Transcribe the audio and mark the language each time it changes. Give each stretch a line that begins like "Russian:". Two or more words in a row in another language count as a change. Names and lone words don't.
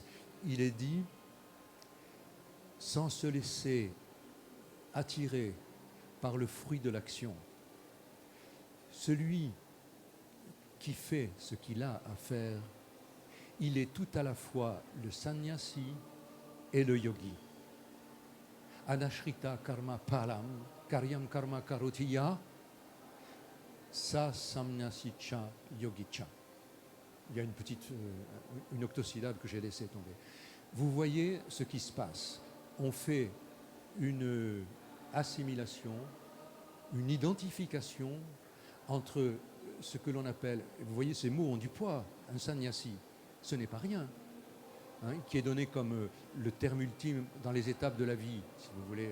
French: Il est dit, sans se laisser attirer par le fruit de l'action, celui qui fait ce qu'il a à faire, il est tout à la fois le sannyasi et le yogi.
Sanskrit: Anashrita karma palam, karyam karma karotiya, sa samnyasicha yogicha.
French: Il y a une octosyllabe que j'ai laissé tomber. Vous voyez ce qui se passe. On fait une assimilation, une identification entre ce que l'on appelle, vous voyez, ces mots ont du poids, un sannyasi, ce n'est pas rien, hein, qui est donné comme le terme ultime dans les étapes de la vie, si vous voulez.